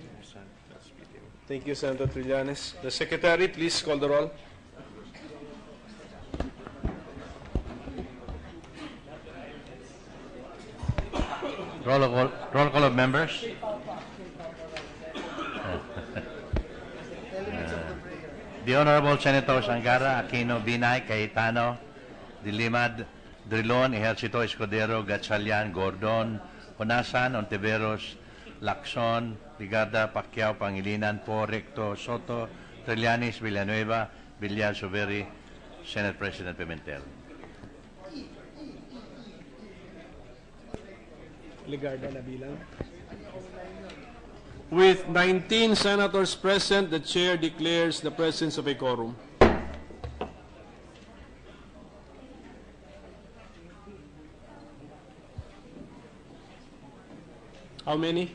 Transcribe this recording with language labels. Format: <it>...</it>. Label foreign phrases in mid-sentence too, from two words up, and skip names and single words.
<en>Thank you, Senator Trillanes. The Secretary, please call the roll. Roll call of members. The Honorable Senators Angara, Aquino, Binay, Cayetano, De Lima, Drilon, Ejercito, Escudero, Gatchalian, Gordon, Honasan, Ontiveros, Lacson, Ligarda, Pacquiao, Pangilinan, Po, Recto, Soto, Trillanes, Villanueva, Villar, Suveri, Senate President Pimentel.</en> <tl>Ligarda na bilang.</tl> <en>With 19 senators present, the chair declares the presence of a quorum. How many?</en>